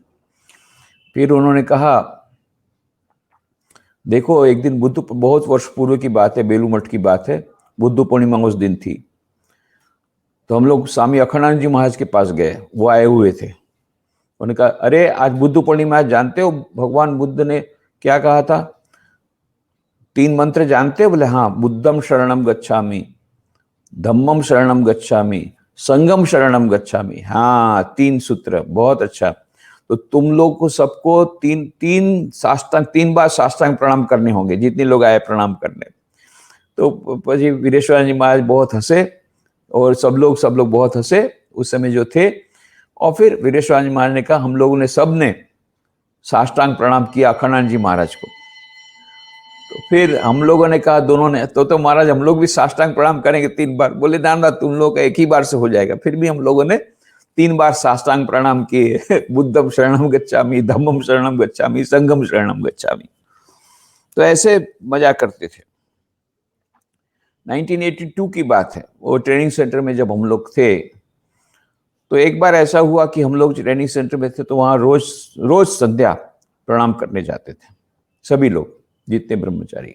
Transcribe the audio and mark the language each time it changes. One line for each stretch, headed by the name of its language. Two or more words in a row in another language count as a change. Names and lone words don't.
Hindi: फिर उन्होंने कहा, देखो एक दिन बुद्ध, बहुत वर्ष पूर्व की बात है, बेलू मठ की बात है, बुद्ध पूर्णिमा उस दिन थी। तो हम लोग स्वामी अखंडानंद जी महाराज के पास गए, वो आए हुए थे। उन्होंने कहा, अरे आज बुद्ध पूर्णिमा, जानते हो भगवान बुद्ध ने क्या कहा था? 3 मंत्र जानते हो? बोले हाँ,
Pali: बुद्धम शरणम गच्छामि, धम्मम शरणम गच्छामि, संगम शरणम गच्छामि।
Hindi: हाँ, 3 सूत्र, बहुत अच्छा। तो तुम लोग को सबको 3 बार साष्टांग प्रणाम करने होंगे, जितने लोग आए प्रणाम करने। तो जी वीरेश्वर जी महाराज बहुत हंसे, और सब लोग बहुत हंसे उस समय जो थे। और फिर वीरेश्वर जी महाराज ने कहा, हम लोगों ने सब ने साष्टांग प्रणाम किया अखंडानंद जी महाराज को। तो फिर हम लोगों ने कहा, दोनों ने, तो महाराज हम लोग भी साष्टांग प्रणाम करेंगे 3 बार। बोले ना, तुम लोग का 1 ही बार से हो जाएगा। फिर भी हम लोगों ने 3 बार साष्टांग प्रणाम किए,
Pali: बुद्धम शरणम गच्छामि, धम्मम शरणम गच्छामि, संघम शरणम गच्छामि।
Hindi: तो ऐसे मजा करते थे। 1982 की बात है, वो
English: ट्रेनिंग सेंटर
Hindi: में जब हम लोग थे, तो एक बार ऐसा हुआ कि हम लोग
English: ट्रेनिंग सेंटर
Hindi: में थे, तो वहाँ रोज संध्या प्रणाम करने जाते थे सभी लोग, जितने ब्रह्मचारी।